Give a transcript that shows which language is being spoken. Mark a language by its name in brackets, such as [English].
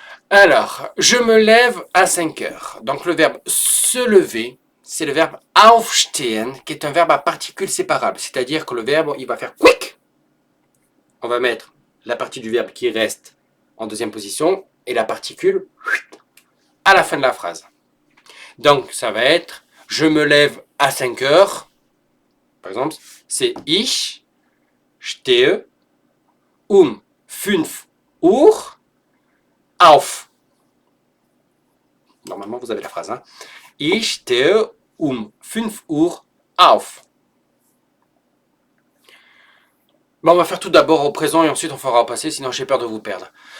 [French] Alors, je me lève à 5 heures. Donc, le verbe se lever, c'est le verbe aufstehen, qui est un verbe à particules séparables. C'est-à-dire que le verbe, il va faire quick. On va mettre la partie du verbe qui reste en deuxième position et la particule à la fin de la phrase. Donc, ça va être je me lève à 5 heures. Par exemple, c'est [German] ich stehe 5 Uhr auf. [French] Normalement, vous avez la phrase. Hein? [German] Ich stehe 5 Uhr auf. [French] Bon, on va faire tout d'abord au présent et ensuite on fera au passé, sinon j'ai peur de vous perdre.